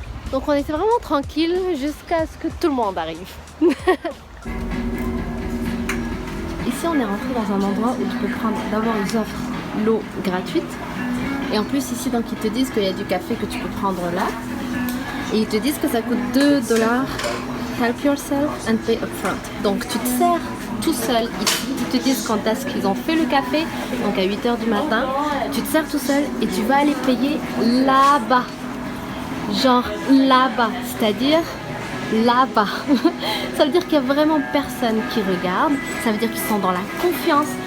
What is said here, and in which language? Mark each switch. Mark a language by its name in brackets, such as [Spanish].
[French] Donc on était vraiment tranquille jusqu'à ce que tout le monde arrive. Ici on est rentré dans un endroit où tu peux prendre, d'abord ils offrent l'eau gratuite et en plus ici donc ils te disent qu'il y a du café que tu peux prendre là et ils te disent que ça coûte $2. [English] Help yourself and pay upfront. [French] Donc tu te sers tout seul ici, ils te disent quand est-ce qu'ils ont fait le café, donc à 8 h du matin, tu te sers tout seul et tu vas aller payer là-bas, genre là-bas, c'est-à-dire là-bas. Ça veut dire qu'il n'y a vraiment personne qui regarde, ça veut dire qu'ils sont dans la confiance.